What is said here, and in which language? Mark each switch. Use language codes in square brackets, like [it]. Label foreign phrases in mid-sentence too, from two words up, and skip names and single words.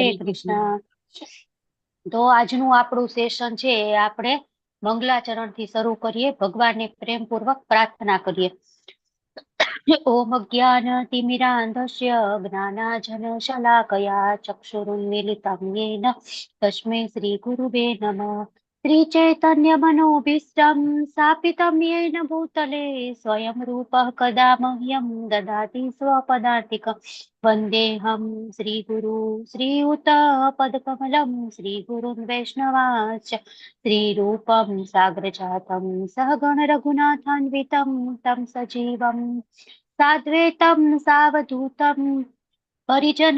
[gu] હરે કૃષ્ણ. કૃષ્ણ. તો આજનું આપણું સેશન છે એ આપણે મંગલાચરણ થી શરૂ કરીએ. ભગવાનને પ્રેમપૂર્વક પ્રાર્થના કરીએ. [sa] ओम ज्ञानतिमिरान्धस्य ज्ञानांजन शलाकया ચક્ષુરુન્મીલિतं येन तस्मै श्रीगुरुवे नमः. श्रीचैतन्यमनोभीष्टं स्थापितं येन भूतले स्वयं रूपः कदा मह्यं ददाति स्वपदान्तिकम्. वन्देऽहं श्रीगुरु श्रीयुतपदकमलं श्रीगुरुन् वैष्णवांश्च श्रीरूपं साग्रजातं सहगण रघुनाथान्वितं तं सजीवं साद्वैतं सावधूतं परिजन